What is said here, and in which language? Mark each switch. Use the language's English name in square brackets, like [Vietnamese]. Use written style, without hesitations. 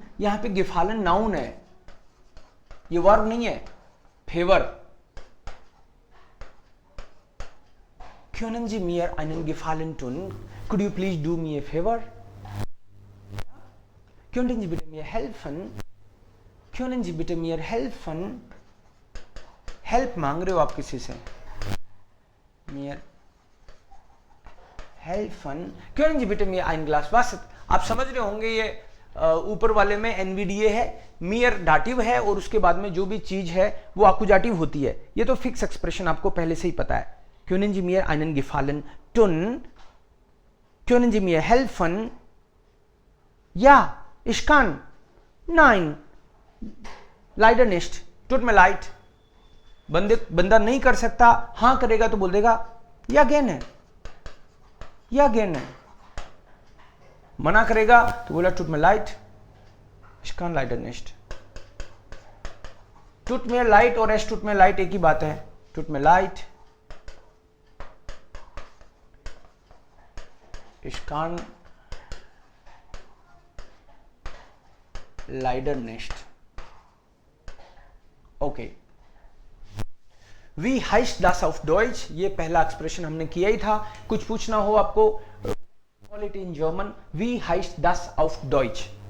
[Hindi] यहां पे Gefallen noun है, ये वर्ब नहीं है, favour. [German] Können Sie mir einen Gefallen tun? [English] Could you please do me a favor? [German] Könnten Sie bitte mir helfen? Können Sie bitte mir helfen? [Hindi] Help मांग रहे हो आप किसी से, [German] mir helfen. Können Sie bitte mir ein Glas Wasser? [Hindi] आप समझ रहे होंगे ये ऊपर वाले में NVDA है, मियर डाटिव है और उसके बाद में जो भी चीज है वो आकुजाटिव होती है। ये तो फिक्स एक्सप्रेशन आपको पहले से ही पता है। [German] Können Sie mir einen Gefallen tun? Können Sie mir helfen? Ja, ich kann. Nein, leider nicht. Tut mir leid. [Hindi] बंदा नहीं कर सकता, हाँ करेगा तो बोल देगा [German] या गेन है, या गेन है। [Hindi] मना करेगा तो बोला [German] tut mir leid, ich kann leider nicht. Tut mir leid और es tut mir leid [Hindi] एक ही बात है। [German] Tut mir leid, ich kann leider nicht. Okay. Wie heißt das auf Deutsch? [Hindi] ये पहला एक्सप्रेशन हमने किया ही था। कुछ पूछना हो आपको, [English] call it in German. [German] Wie heißt das auf Deutsch?